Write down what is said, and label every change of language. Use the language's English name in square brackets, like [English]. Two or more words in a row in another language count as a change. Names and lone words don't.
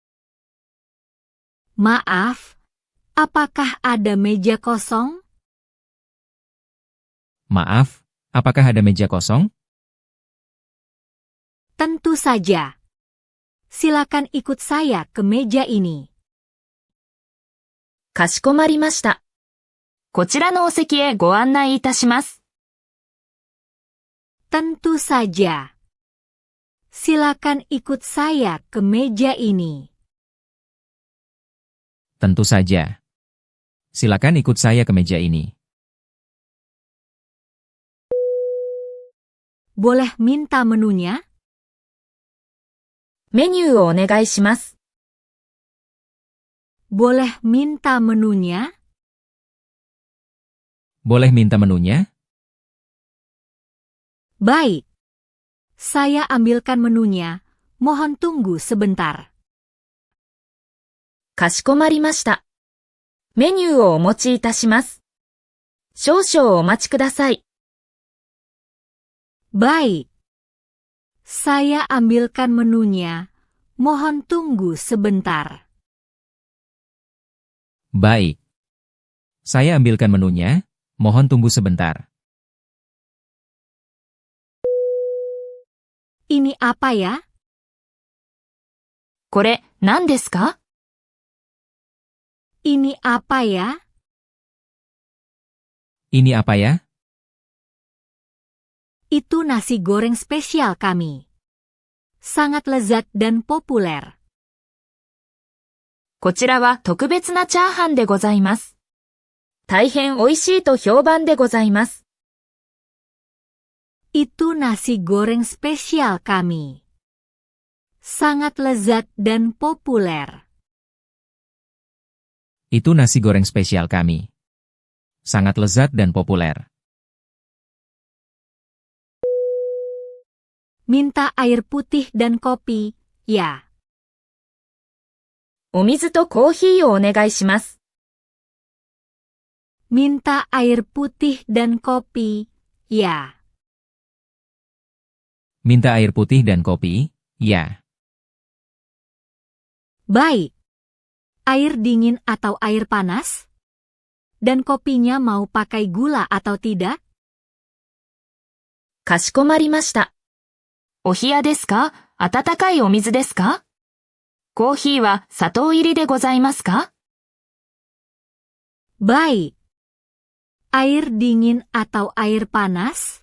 [Indonesian] Maaf, apakah ada meja kosong? Maaf, apakah ada meja kosong? Tentu saja. Silakan ikut saya ke meja ini. [Japanese] かしこまりました。こちらのお席へご案内いたします。 [Indonesian] Tentu saja. Silakan ikut saya ke meja ini. Tentu saja. Silakan ikut saya ke meja ini. Boleh minta menunya? [Japanese] メニューをお願いします。 [Indonesian] Boleh minta menunya? Boleh minta menunya? Baik. Saya ambilkan menunya. Mohon tunggu sebentar. [Japanese] かしこまりました。メニューをお持ちいたします。少々お待ちください。 [Indonesian] Baik. Saya ambilkan menunya. Mohon tunggu sebentar. Baik. Saya ambilkan menunya. Mohon tunggu sebentar. Ini apa ya? [Japanese] これ、何ですか？ [Indonesian] Ini apa ya? Ini apa ya? Itu nasi goreng spesial kami. Sangat lezat dan populer. [Japanese] こちらは特別なチャーハンでございます。大変美味しいと評判でございます。 [Indonesian] Itu nasi goreng spesial kami. Sangat lezat dan populer. Itu nasi goreng spesial kami. Sangat lezat dan populer. Minta air putih dan kopi, ya. [Japanese] お水とコーヒーをお願いします。 [Indonesian] Minta air putih dan kopi, ya. Minta air putih dan kopi? Ya. Baik. Air dingin atau air panas? Dan kopinya mau pakai gula atau tidak? [Japanese] かしこまりました。お冷やですか？温かいお水ですか？コーヒーは砂糖入りでございますか？ [Indonesian] Baik. Air dingin atau air panas?